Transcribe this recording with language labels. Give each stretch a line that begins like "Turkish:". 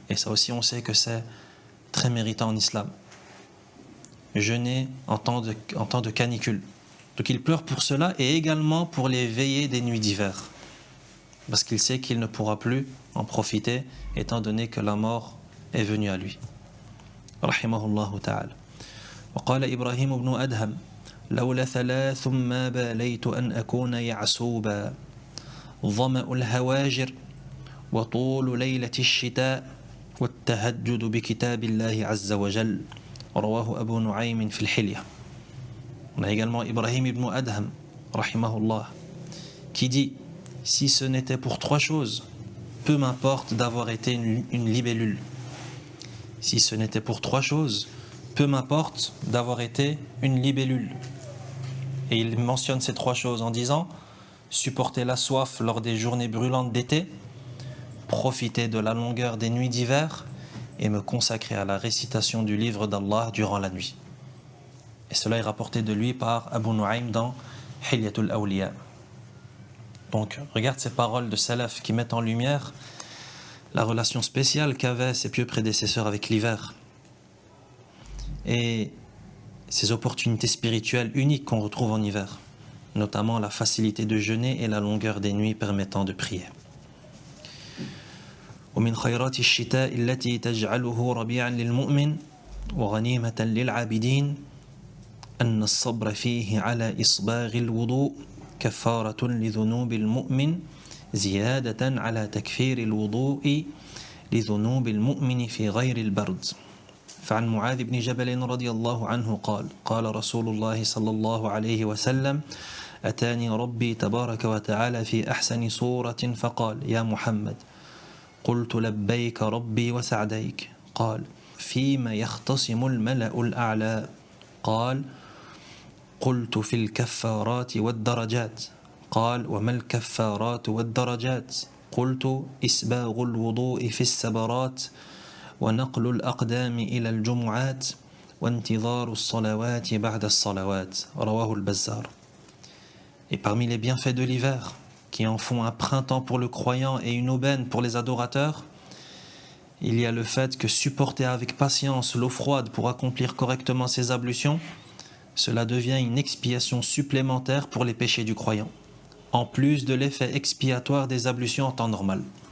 French: Et ça aussi, on sait que c'est très méritant en islam. Jeûner en temps de canicule. Donc il pleure pour cela et également pour les veillées des nuits d'hiver. Parce qu'il sait qu'il ne pourra plus en profiter étant donné que la mort est venue à lui. Rahimahullah ta'ala.
Arabic: وقال إبراهيم بن أدهم لولا ثلاث ما باليت أن أكون يعسوبا ظمأ الهواجر وطول ليلة الشتاء والتهجد بكتاب الله عز وجل رواه أبو نعيم في الحلية.
French: On a également Ibrahim ibn Adham rahimahullah qui dit si ce n'était pour trois choses, peu m'importe d'avoir été une libellule. Si ce n'était pour trois choses, peu m'importe d'avoir été une libellule. Et il mentionne ces trois choses en disant supporter la soif lors des journées brûlantes d'été, profiter de la longueur des nuits d'hiver et me consacrer à la récitation du livre d'Allah durant la nuit. Et cela est rapporté de lui par Abu Nu'aym dans Hilyatul Awliya. Donc, regarde ces paroles de Salaf qui mettent en lumière la relation spéciale qu'avaient ses pieux prédécesseurs avec l'hiver et ces opportunités spirituelles uniques qu'on retrouve en hiver, notamment la facilité de jeûner et la longueur des nuits permettant de prier.
Arabic: ومن خيرات الشتاء التي تجعله ربيعا للمؤمن وغنيمة للعابدين أن الصبر فيه على إصباغ الوضوء كفارة لذنوب المؤمن زيادة على تكفير الوضوء لذنوب المؤمن في غير البرد. فعن معاذ بن جبل رضي الله عنه قال قال رسول الله صلى الله عليه وسلم أتاني ربي تبارك وتعالى في أحسن صورة فقال يا محمد قلت لبيك ربي وسعديك قال فيما يختصم الملأ الأعلى قال قلت في الكفارات والدرجات قال وما الكفارات والدرجات قلت إسباغ الوضوء في السبرات ونقل الأقدام إلى الجمعات وانتظار الصلوات بعد الصلوات رواه البزار.
French: Et parmi les bienfaits de l'hiver qui en font un printemps pour le croyant et une aubaine pour les adorateurs, il y a le fait que supporter avec patience l'eau froide pour accomplir correctement ses ablutions, cela devient une expiation supplémentaire pour les péchés du croyant, en plus de l'effet expiatoire des ablutions en temps normal.